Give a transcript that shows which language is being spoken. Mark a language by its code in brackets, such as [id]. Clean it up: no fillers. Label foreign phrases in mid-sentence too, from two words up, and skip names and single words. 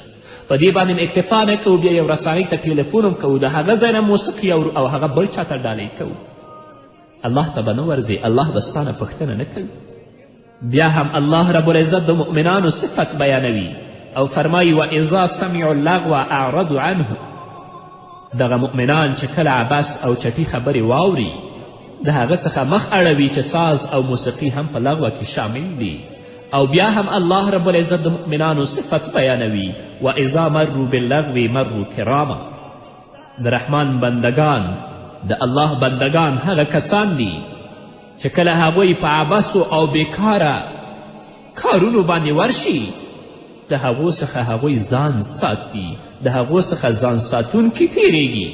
[ps] په دې باندې اکتفا نه کوو، بیا یو رسنۍ ته ټلیفون هم کوو، د هغه ځای نه موسیقي اورو او هغه بل چاته ډالۍ کوو. الله ته به نه ورځي، الله به ستا نه پوښتنه نه کوي. بیا هم الله [ar] رب العزت [ps] د مؤمنانو صفت بیانوي او فرمایي [ar] واذا سمعوا اللغو اعرضوا عنه. [ps] دغه مؤمنان چې کله عبس او چټي خبرې واوري د هغه څخه مخ اړوي چې ساز او موسیقي هم په لغوه کې شامل دي. او بیا هم الله [ar] رب العزت [ps] د مؤمنانو صفت بیانوي [ar] و اذا مروا باللغو مروا کراما. [ps] د رحمان بندگان د الله بندگان هغه کسان دي چې کله هغوی په عبسو او بیکاره کارونو باندې ورشي د هغو څخه هغوی ځان ساتي، د هغو څخه ځان ساتونکي تیریږي.